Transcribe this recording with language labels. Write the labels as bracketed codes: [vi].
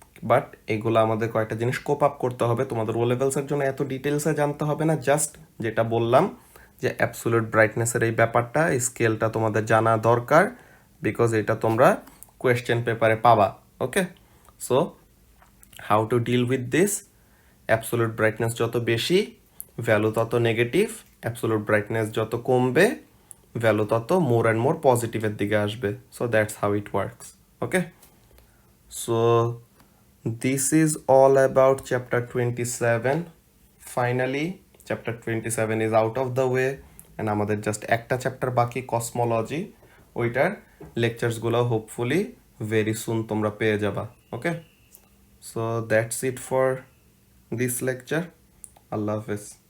[bn] But এগুলো আমাদের কয়েকটা জিনিস কোপ আপ করতে হবে। তোমাদের ও লেভেলসের জন্য এত ডিটেলসে জানতে হবে না, জাস্ট যেটা বললাম যে অ্যাবসোলিউট ব্রাইটনেসের এই ব্যাপারটা, এই স্কেলটা তোমাদের জানা দরকার, বিকজ এটা তোমরা কোয়েশ্চেন পেপারে পাবা। [en] Okay, so how to deal with this? [bn] Absolute brightness যত বেশি ভ্যালু তত নেগেটিভ, অ্যাবসোলিউট ব্রাইটনেস যত কমবে ভ্যালু তত মোর অ্যান্ড মোর পজিটিভের দিকে আসবে। [en] So that's how it works. Okay, so this is all about chapter 27. Finally chapter 27 is out of the way and [bn] আমাদের just একটা চ্যাপ্টার বাকি, [en] Cosmology. [bn] ওইটার লেকচার্সগুলো হোপফুলি ভেরি সুন তোমরা পেয়ে যাবা। [en] Okay, so that's it for this lecture. আল্লাহ হাফেজ।